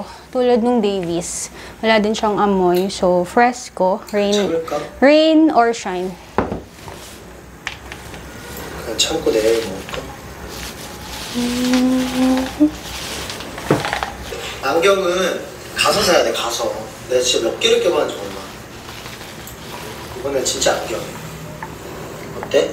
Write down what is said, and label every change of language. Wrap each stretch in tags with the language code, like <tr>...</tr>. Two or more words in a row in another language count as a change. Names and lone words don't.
<tl>Tulad nung Davies. Wala din siyang amoy. So, fresco.</tl> <en>Rain or shine.</en> <ko>그냥 참고 내일 먹을까? 안경은 가서 사야 돼, 가서. 내가 진짜 몇 개를 껴봤는지 몰라. 이번엔 진짜 안경. 어때?</ko>